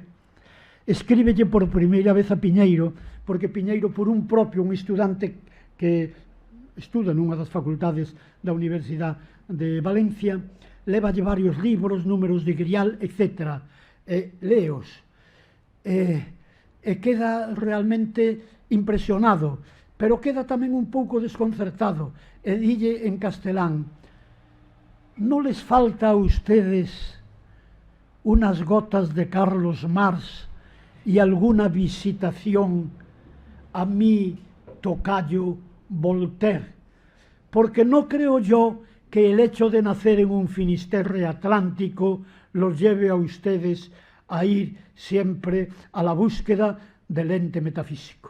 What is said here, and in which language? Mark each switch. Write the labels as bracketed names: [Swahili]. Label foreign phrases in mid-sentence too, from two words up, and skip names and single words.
[Galician] Escríbelle por primeira vez a Piñeiro, porque Piñeiro, por un propio, un estudante que estuda nunha das facultades da Universidade de Valencia, lévalle varios libros, números de Grial, etc. Leos. E queda realmente impresionado, pero queda tamén un pouco desconcertado, e dille en castelán: [Spanish] ¿no les falta a ustedes unas gotas de Carlos Marx y alguna visitación a mi tocayo Voltaire? Porque no creo yo que el hecho de nacer en un Finisterre atlántico los lleve a ustedes a ir siempre a la búsqueda del ente metafísico.